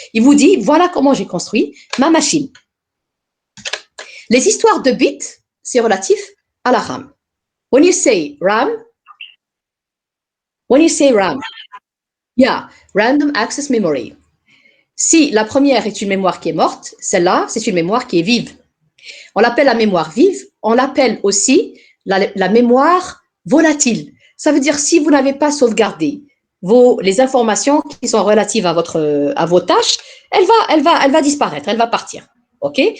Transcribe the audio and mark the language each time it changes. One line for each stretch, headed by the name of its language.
French: Il vous dit voilà comment j'ai construit ma machine. Les histoires de bits, c'est relatif à la RAM.
English: When you say RAM, yeah, random access memory.
French: Si la première est une mémoire qui est morte, celle-là, c'est une mémoire qui est vive. On l'appelle la mémoire vive, on l'appelle aussi la mémoire volatile. Ça veut dire si vous n'avez pas sauvegardé les informations qui sont relatives à vos tâches, elle va disparaître, elle va partir. OK?